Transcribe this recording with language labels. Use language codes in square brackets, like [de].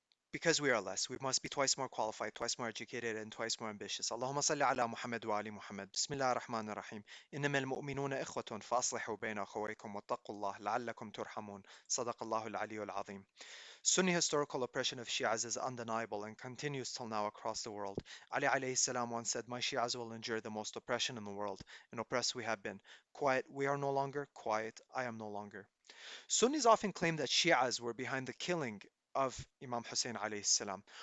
[en] Because we are less, we must be twice more qualified, twice more educated, and twice more ambitious. [ar] اللهم صل على محمد وآل محمد. بسم الله الرحمن الرحيم. إنما المؤمنون إخوة فأصلحوا بين أخويكم واتقوا الله لعلكم ترحمون. صدق الله العلي العظيم. [en] Sunni historical oppression of Shias is undeniable and continues till now across the world. Ali alayhi salam once said, "My Shias will endure the most oppression in the world, and oppressed we have been. Quiet we are no longer, quiet I am no longer." Sunnis often claim that Shias were behind the killing of Imam Hussein alayhi salam.